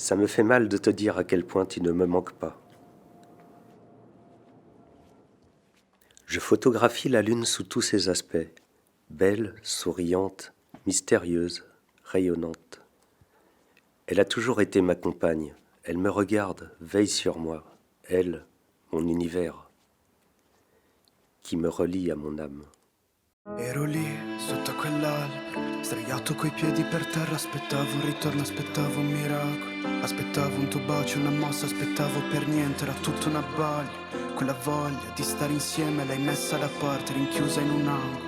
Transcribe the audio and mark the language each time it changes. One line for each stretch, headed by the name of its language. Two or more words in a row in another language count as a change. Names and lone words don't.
French: Ça me fait mal de te dire à quel point tu ne me manques pas. Je photographie la lune sous tous ses aspects, belle, souriante, mystérieuse, rayonnante. Elle a toujours été ma compagne, elle me regarde, veille sur moi, elle, mon univers, qui me relie à mon âme.
Italian: Ero lì, sotto quell'albero, sdraiato coi piedi per terra, aspettavo un ritorno, aspettavo un miracolo. Aspettavo un tuo bacio, una mossa, aspettavo per niente, era tutta una balia. Quella voglia di stare insieme l'hai messa da parte, rinchiusa in un angolo.